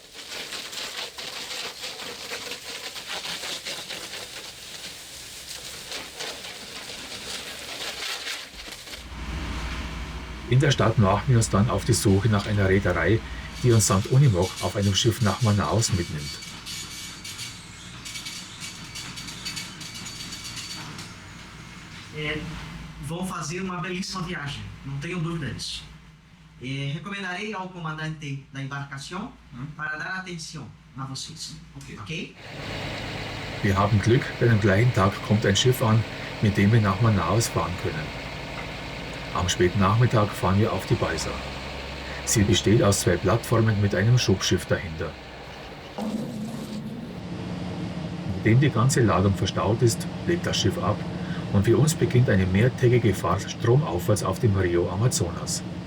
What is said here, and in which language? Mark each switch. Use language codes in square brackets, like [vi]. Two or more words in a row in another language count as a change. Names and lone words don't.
[de] In der Stadt machen wir uns dann auf die Suche nach einer Reederei, die uns samt Unimog auf einem Schiff nach Manaus mitnimmt. [pt] Vão fazer uma belíssima viagem, não tenho dúvida disso. Recomendarei ao comandante da embarcação para dar atenção a vocês. Okay? [de] Wir haben Glück, denn am gleichen Tag kommt ein Schiff an, mit dem wir nach Manaus fahren können. Am späten Nachmittag fahren wir auf die Baixa. Sie besteht aus 2 Plattformen mit einem Schubschiff dahinter. Nachdem die ganze Ladung verstaut ist, legt das Schiff ab, und für uns beginnt eine mehrtägige Fahrt stromaufwärts auf dem Rio Amazonas.